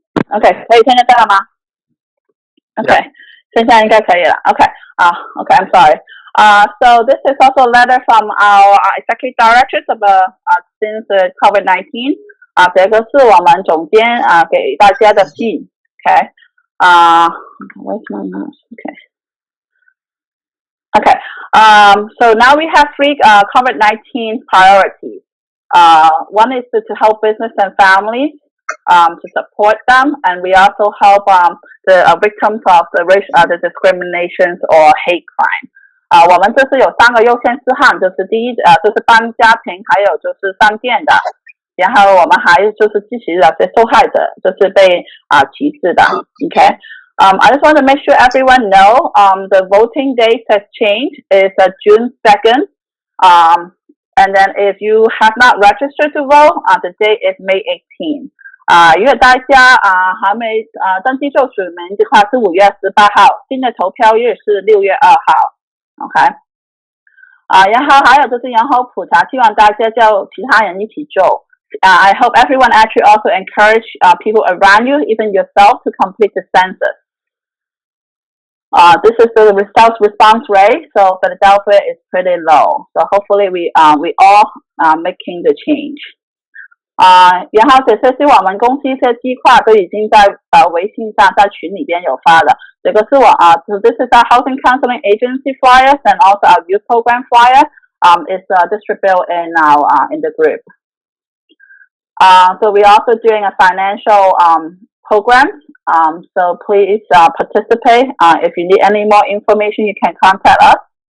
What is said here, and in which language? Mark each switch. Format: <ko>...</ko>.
<zh>Okay, 可以听得到吗 ？Okay, 现在应该可以了。</zh> <en>Okay, I'm sorry. So this is also a letter from our executive directors of since COVID-19.</en> <zh>这个是我们总监给大家的信。</zh> <en>Okay. Where's my mouse? Okay. So now we have 3 COVID-19 priorities. One is to help business and families, to support them, and we also help the victims of the discriminations or hate crime.</en> <zh>我们这是有3个优先事项，就是第一就是帮家庭，还有就是商店的。然后我们还就是支持那些受害者，就是被歧视的。</zh> <en>Okay. I just want to make sure everyone know the voting date has changed. It's June 2nd. And then if you have not registered to vote, the date is May 18th.</en> <zh>如果大家还没登记做选民的话，是5月18号，新的投票日是6月2号。</zh> <en>OK。</en> <zh>然后还有就是人口普查，希望大家叫其他人一起做。</zh> <en>I hope everyone actually also encourage people around you, even yourself, to complete the census. This is the response rate. So Philadelphia is pretty low. So hopefully we all making the change.</en> <zh>然后这些是我们公司一些计划都已经在微信上在群里边有发了。</zh> <en>这个是 so this is our housing counseling agency flyers and also our youth program flyer. Is distributed in the group. So we're also doing a financial program. So please participate. If you need any more information, you can contact us.</en>